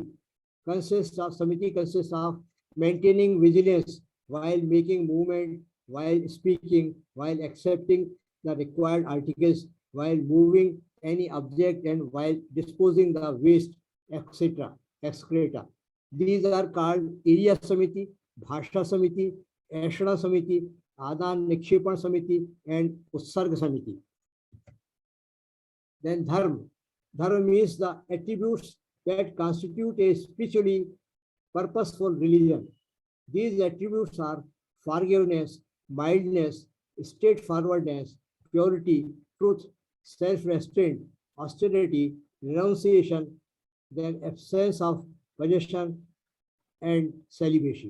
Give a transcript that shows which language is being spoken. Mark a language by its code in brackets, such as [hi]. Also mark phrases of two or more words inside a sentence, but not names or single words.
[en] Samiti consists of maintaining vigilance while making movement, while speaking, while accepting the required articles, while moving any object, and while disposing the waste, etc. excreta. These are called Iriya Samiti, Bhasha Samiti, Ashana Samiti, Adan Nikshepan Samiti, and Utsarga Samiti. Then Dharma. Dharma means the attributes that constitute a spiritually purposeful religion. These attributes are forgiveness, mildness, straightforwardness, purity, truth, self-restraint, austerity, renunciation, then absence of possession, and celebration.